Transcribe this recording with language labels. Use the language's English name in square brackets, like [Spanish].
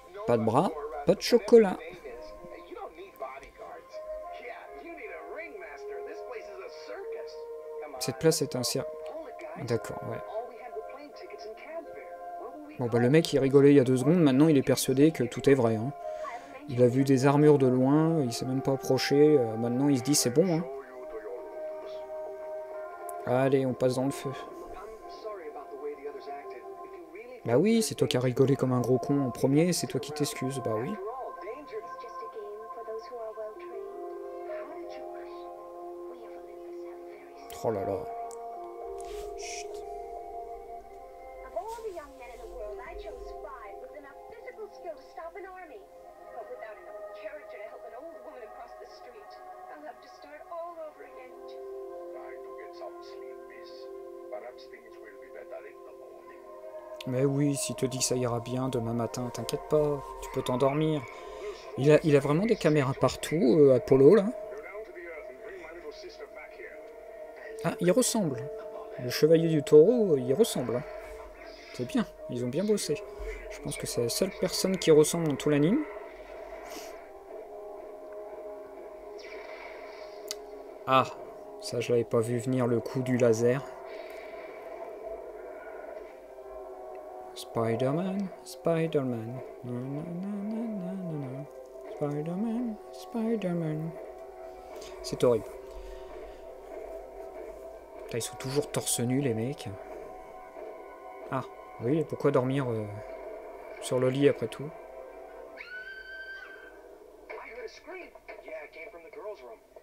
[French] Pas de bras, pas de chocolat. [English] You don't need bodyguards. Yeah, you need a ringmaster. This place is a circus. Come on. [French] Cette place est un cirque. [English] Hold it, guys. [French] D'accord, ouais. [English] All we had were plane tickets and cab fare. Where will we [French] Bon, bah le mec, il rigolait il y a 2 secondes. Maintenant, il est persuadé que tout est vrai. Hein. Il a vu des armures de loin. Il s'est même pas approché. Maintenant, il se dit c'est bon. Hein. [English] show you to your rooms? [French] Allez, on passe dans le feu. [English] I'm sorry about the way the others acted. If you really [French] Bah oui, c'est toi qui as rigolé comme un gros con en premier. C'est toi qui t'excuses. Bah oui. [English] after all, danger. It's just a game for those who are well trained. How did you We of Olympus have very [French] Oh là là. Chut. [English] Of all the young men in the world, I chose 5 with enough physical skill to stop an army. But without enough character to help an old woman across the street, I'll have to start all over again. try to get some sleep, miss? Perhaps things will be better in the morning. [French] Mais oui, s'il te dit que ça ira bien demain matin, t'inquiète pas. Tu peux t'endormir. Il a vraiment des caméras partout, Apollo, là. [English] Go down to the earth and bring my little sister back here. [French] Ah, il ressemble. Le chevalier du taureau, il ressemble. Hein. C'est bien, ils ont bien bossé. Je pense que c'est la seule personne qui ressemble dans tout l'anime. Ah, ça je l'avais pas vu venir, le coup du laser. Spider-Man, Spider-Man. Na, na, na, na, na, na. Spider-Man, Spider-Man. C'est horrible. Putain, ils sont toujours torse nu les mecs. Ah, oui, pourquoi dormir sur le lit après tout? [English] I heard a scream. Yeah, it came from the girls' room.